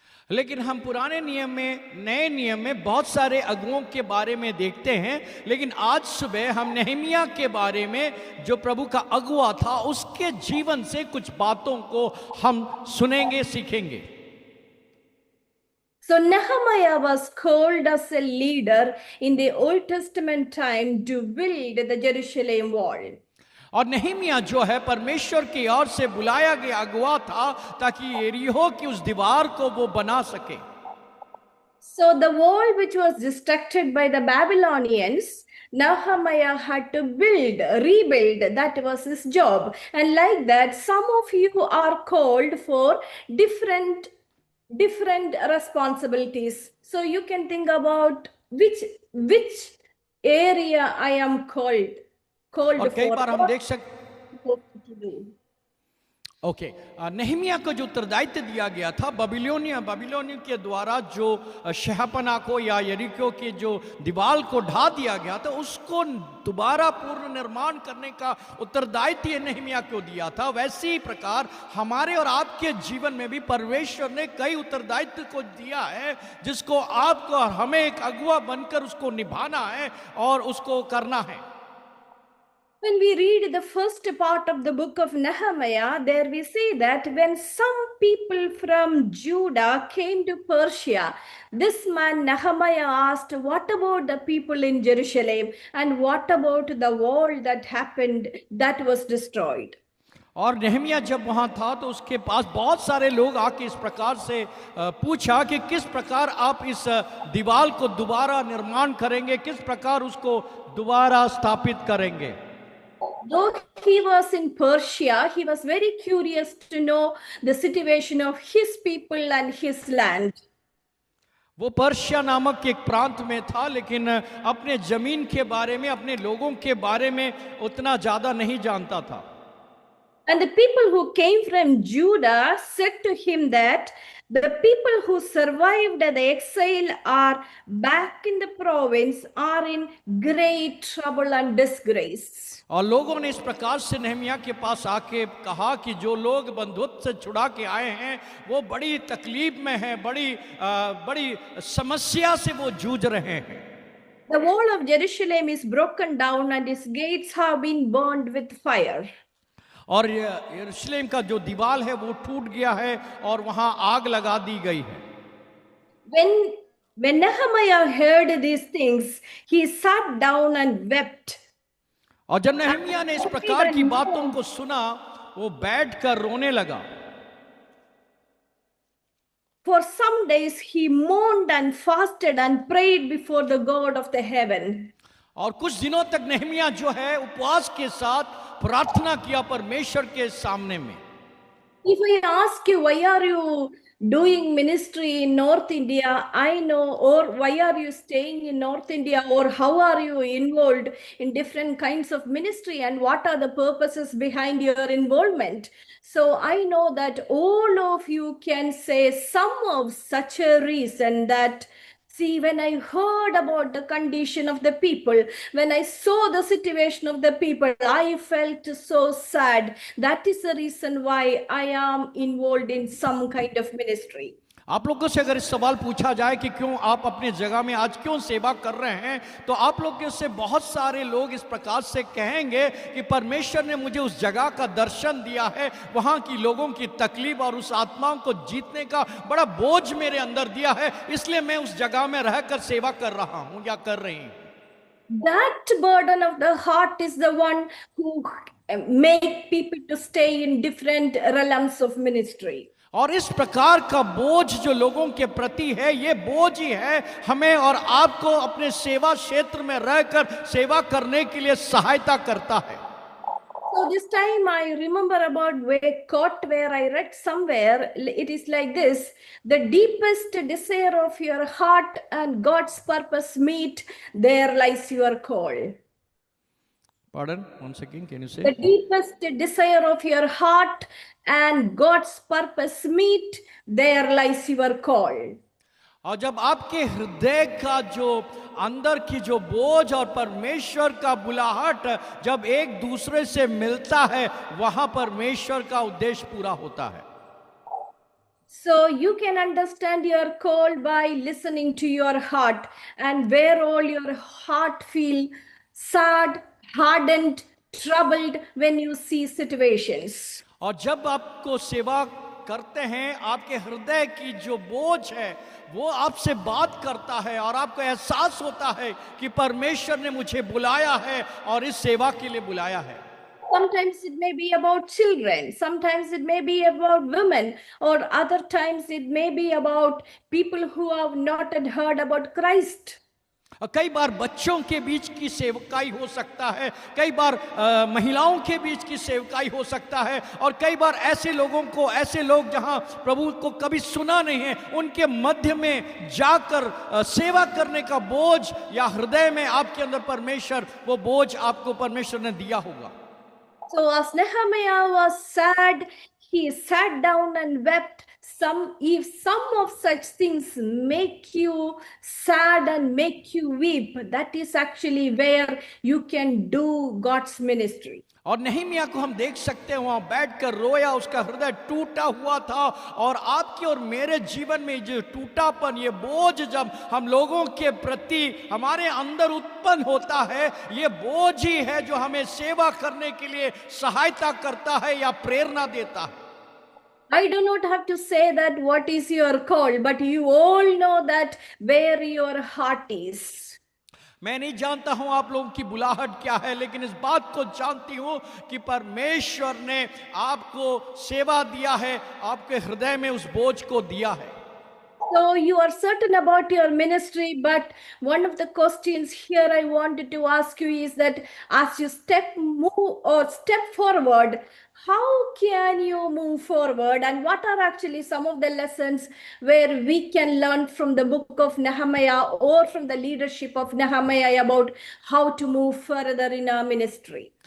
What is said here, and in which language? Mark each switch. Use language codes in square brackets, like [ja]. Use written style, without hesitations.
[hi] लेकिन हम पुराने नियम में, नए नियम में बहुत सारे अगुवों के बारे में देखते हैं, लेकिन आज सुबह हम नेहमिया के बारे में, जो प्रभु का अगुवा था, उसके जीवन से कुछ बातों को हम सुनेंगे, सीखेंगे। [en] So Nehemiah was called as a leader in the Old Testament time to build the Jerusalem wall. [hi] और नेहमिया जो है परमेश्वर की ओर से बुलाया गया अगुवा था ताकि यरीहो की उस दीवार को वो बना सके। [en] So the wall which was destructed by the Babylonians, Nehemiah had to rebuild. That was his job. And like that, some of you are called for different responsibilities. So you can think about which area I am called [hi] और कई [en] for. [hi] बार हम देख सकते [en] To do. [hi] Okay Nehemiah को जो उत्तरदायित्व दिया गया था बबिलोनियों के द्वारा जो शहपना को या यरीको के जो दीवार को ढा दिया गया था उसको दोबारा पूर्ण निर्माण करने का उत्तरदायित्व नेहमिया को दिया था। वैसे ही प्रकार हमारे और आपके जीवन में भी परमेश्वर ने कई उत्तरदायित्व को दिया है जिसको आपको और हमें एक अगुवा बनकर उसको निभाना है और उसको करना है। [en] When we read the first part of the book of Nehemiah, there we see that when some people from Judah came to Persia, this man Nehemiah asked, what about the people in Jerusalem? And what about the wall that happened, that was destroyed? [hi] और Nehemiah जब वहां था तो उसके पास बहुत सारे लोग आके इस प्रकार से पूछा कि किस प्रकार आप इस दीवार को दोबारा निर्माण करेंगे, किस प्रकार उसको दोबारा स्थापित करेंगे। [en] Though he was in Persia, he was very curious to know the situation of his people and his land. [hi] वो पर्शिया नामक एक प्रांत में था लेकिन अपने जमीन के बारे में, अपने लोगों के बारे में उतना ज्यादा नहीं जानता था। [en] And the people who came from Judah said to him that the people who survived the exile are back in the province are in great trouble and disgrace. [hi] और लोगों ने इस प्रकार से नेहमिया के पास आके कहा कि जो लोग बंधुत्व से छुड़ा के आए हैं वो बड़ी तकलीफ में हैं, बड़ी समस्या से वो जूझ रहे हैं। [en] The wall of Jerusalem is broken down and its gates have been burned with fire. [hi] और यरूशलेम का जो दीवार है वो टूट गया है और वहां आग लगा दी गई है। [en] When Nehemiah heard these things, he sat down and wept. [hi] और जब नेहमिया ने इस प्रकार की बातों को सुना वो बैठकर रोने लगा। [en] For some days he mourned and fasted and prayed before the God of the heaven. [hi] और कुछ दिनों तक नेहमिया जो है उपवास के साथ प्रार्थना किया परमेश्वर के सामने में। [en] If I ask you why are you doing ministry in North India, I know, or why are you staying in North India, or how are you involved in different kinds of ministry and what are the purposes behind your involvement? So I know that all of you can say some of such a reason that, see, when I heard about the condition of the people, when I saw the situation of the people, I felt so sad. That is the reason why I am involved in some kind of ministry. [hi] आप लोगों से अगर इस सवाल पूछा जाए कि क्यों आप अपने जगह में आज क्यों सेवा कर रहे हैं, तो आप लोगों से बहुत सारे लोग इस प्रकार से कहेंगे कि परमेश्वर ने मुझे उस जगह का दर्शन दिया है, वहां की लोगों की तकलीफ और उस आत्माओं को जीतने का बड़ा बोझ मेरे अंदर दिया है, इसलिए मैं उस जगह में रहकर सेवा कर रहा हूं या कर रही हूं। [en] That burden of the heart is the one who make people to stay in different realms of ministry. [hi] और इस प्रकार का बोझ जो लोगों के प्रति है, ये बोझ ही है हमें और आपको अपने सेवा क्षेत्र में रहकर सेवा करने के लिए सहायता करता है। [en] So this time I remember about a quote where I read somewhere, it is like this: the deepest desire of your heart and God's purpose meet, there lies your call. Pardon, once again, can you say? The deepest desire of your heart and God's purpose meet, there lies your call. [hi] और जब आपके हृदय का जो अंदर की जो बोझ और परमेश्वर का बुलाहट जब एक दूसरे से मिलता है, वहां परमेश्वर का उद्देश्य पूरा होता है। [en] So you can understand your call by listening to your heart, and where all your heart feel sad, hardened, troubled when you see situations. [hi] और जब आपको सेवा करते हैं, आपके हृदय की जो बोझ है वो आपसे बात करता है और आपको एहसास होता है कि परमेश्वर ने मुझे बुलाया है और इस सेवा के लिए बुलाया है। [en] Sometimes it may be about children, sometimes it may be about women, or other times it may be about people who have not yet heard about Christ. [hi] और कई बार बच्चों के बीच की सेवकाई हो सकता है, कई बार महिलाओं के बीच की सेवकाई हो सकता है, और कई बार ऐसे लोग जहां प्रभु को कभी सुना नहीं है, उनके मध्य में जाकर सेवा करने का बोझ, या हृदय में आपके अंदर परमेश्वर वो बोझ आपको परमेश्वर ने दिया होगा। [en] So as Nehemiah was sad, he sat down and wept. If some of such things make you sad and make you weep, that is actually where you can do God's ministry. [hi] और नehemiah को हम देख सकते हैं, वहां बैठकर रोया, उसका हृदय टूटा हुआ था। और आपके और मेरे जीवन में जो टूटापन, ये बोझ जब हम लोगों के प्रति हमारे अंदर उत्पन्न होता है, ये बोझ ही है जो हमें सेवा करने के लिए सहायता करता है या प्रेरणा देता है। [en] I do not have to say that what is your call, but you all know that where your heart is. [hi] मैं नहीं जानता हूं आप लोगों की बुलाहट क्या है, लेकिन इस बात को जानती हूं कि परमेश्वर ने आपको सेवा दिया है, आपके हृदय में उस बोझ को दिया है। [en] So you are certain about your ministry, but one of the questions here I wanted to ask you is that as you step forward, how can you move forward, and what are actually some of the lessons where we can learn from the book of Nehemiah or from the leadership of Nehemiah about how to move further in our ministry?